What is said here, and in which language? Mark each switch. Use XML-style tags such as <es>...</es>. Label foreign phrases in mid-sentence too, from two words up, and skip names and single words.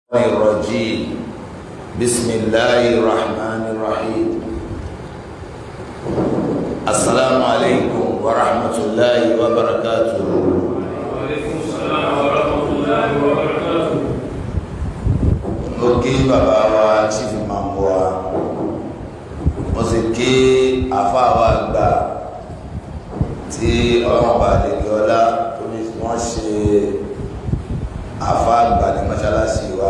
<ar>الرجيم بسم الله الرحمن الرحيم السلام عليكم ورحمة الله وبركاته. وعليكم السلام ورحمة الله وبركاته.</ar> <yo>mo kí bàbá wa</yo> <en>chief imam</en> <yo>wa, mo sì kí àfáà wa àgbà tí ọlọ́mọba àdékè ọlá wọ́n ṣe àfáà àgbà ní mọ́ṣáláṣí wa.</yo>